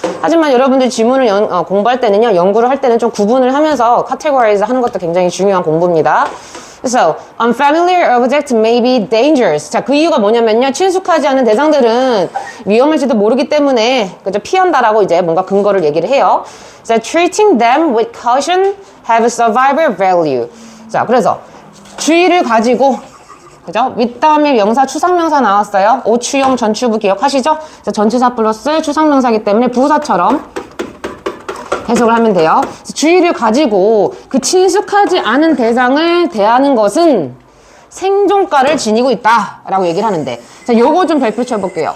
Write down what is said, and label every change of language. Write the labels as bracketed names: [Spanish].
[Korean] 하지만 여러분들 지문을 공부할 때는요, 연구를 할 때는 좀 구분을 하면서 categorize 하는 것도 굉장히 중요한 공부입니다. [English] So, unfamiliar object may be dangerous. [Korean] 자, 그 이유가 뭐냐면요, 친숙하지 않은 대상들은 위험할지도 모르기 때문에, 그죠? 피한다라고 이제 뭔가 근거를 얘기를 해요. [English] So, treating them with caution have survival value. [Korean] 자, 그래서 주의를 가지고, 그죠? 윗다음에 명사, 추상명사 나왔어요. 오추용 전추부 기억하시죠? 그래서 전치사 플러스 추상명사이기 때문에 부사처럼 해석을 하면 돼요. 주의를 가지고 그 친숙하지 않은 대상을 대하는 것은 생존가를 지니고 있다라고 얘기를 하는데, 자, 요거 좀 별표 쳐볼게요.